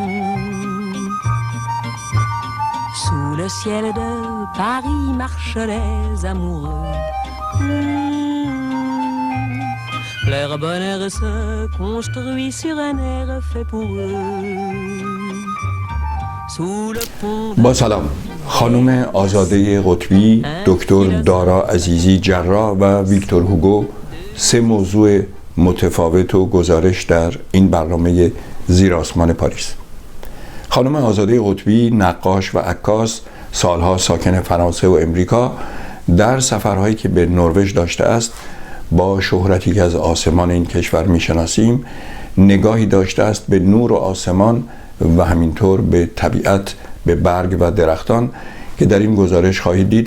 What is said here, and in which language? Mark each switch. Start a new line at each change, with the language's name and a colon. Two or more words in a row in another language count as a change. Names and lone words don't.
French: Sous le ciel de Paris marchent les amoureux. Leur bonheur se construit sur un air fait pour eux. Sous le pont.
Persian: با سلام، خانم آزاده قطبی، دکتر دارا عزیزی جراح و ویکتور هوگو سه موضوع متفاوت و گزارش در این برنامه زیر آسمان پاریس. خانم آزاده قطبی نقاش و عکاس، سالها ساکن فرانسه و امریکا، در سفرهایی که به نروژ داشته است با شهرتی که از آسمان این کشور میشناسیم نگاهی داشته است به نور و آسمان و همینطور به طبیعت، به برگ و درختان که در این گزارش خواهید دید.